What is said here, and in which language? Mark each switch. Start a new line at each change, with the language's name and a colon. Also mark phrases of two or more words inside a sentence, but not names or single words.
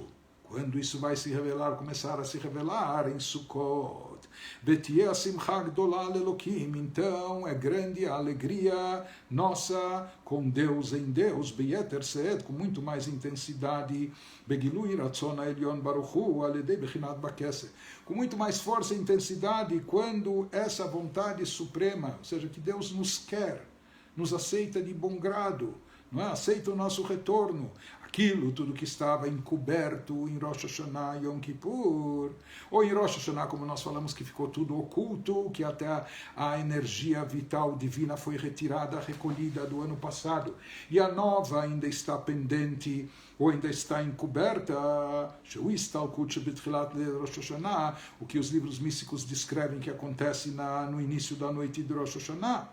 Portuguese: Quando isso vai se revelar, começar a se revelar em Sukkot, então é grande a alegria nossa com Deus em Deus, com muito mais intensidade, com muito mais força e intensidade, quando essa vontade suprema, ou seja, que Deus nos quer, nos aceita de bom grado, não é? Aceita o nosso retorno, aquilo tudo que estava encoberto em Rosh Hashanah e Yom Kippur, ou em Rosh Hashanah, como nós falamos, que ficou tudo oculto, que até a energia vital divina foi retirada, recolhida do ano passado, e a nova ainda está pendente, ou ainda está encoberta, o que os livros místicos descrevem que acontece no início da noite de Rosh Hashanah.